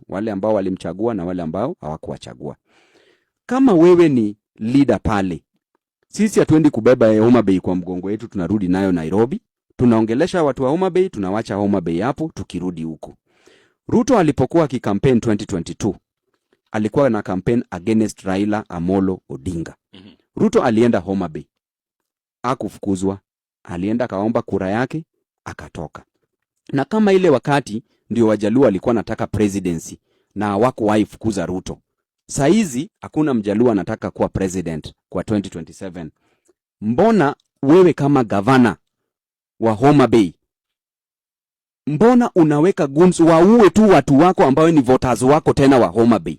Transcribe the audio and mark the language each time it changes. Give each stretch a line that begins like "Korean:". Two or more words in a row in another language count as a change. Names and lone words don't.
Swahili: Wale ambao walimchagua na wale ambao hawakuwachagua. Kama wewe ni leader pale, sisi hatuendi kubeba Homa Bay kwa mgongo wetu tunarudi nayo Nairobi. Tunaongelesha watu wa Homa Bay, tunawacha Homa Bay hapo tukirudi huko. Ruto alipokuwa kikampeni 2022, alikuwa na
English: campaign against
Swahili: Raila Amolo Odinga. Ruto alienda Homa Bay. Hakufukuzwa. Alienda kaomba kura yake, akatoka. Na kama ile wakati ndio Wajaluo walikuwa nataka presidency na hawakuwahi fukuza Ruto. Saizi hakuna Mjaluo anataka kuwa president kwa 2027. Mbona wewe kama governor wa Homa Bay, mbona unaweka goons waue tu watu wako ambao ni voters wako tena wa Homa Bay?